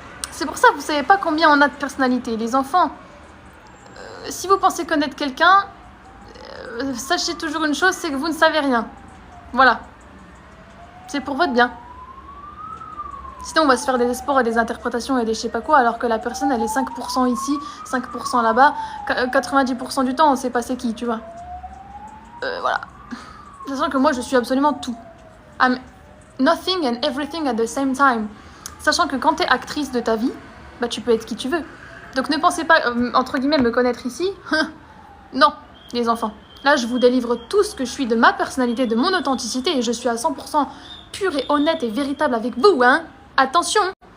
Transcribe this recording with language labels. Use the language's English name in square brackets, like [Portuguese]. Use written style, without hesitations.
[French] C'est pour ça que vous savez pas combien on a de personnalité. Les enfants, si vous pensez connaître quelqu'un, sachez toujours une chose, c'est que vous ne savez rien. Voilà. C'est pour votre bien. Sinon, on va se faire des espoirs et des interprétations et des je sais pas quoi, alors que la personne, elle est 5% ici, 5% là-bas. 90% du temps, on sait pas c'est qui, tu vois. Voilà. Sachant que moi, je suis absolument tout. [English] I'm nothing and everything at the same time. [French] Sachant que quand t'es actrice de ta vie, bah tu peux être qui tu veux. Donc ne pensez pas, entre guillemets, me connaître ici. Non, les enfants. Là, je vous délivre tout ce que je suis de ma personnalité, de mon authenticité, et je suis à 100% pure et honnête et véritable avec vous, hein. Attention.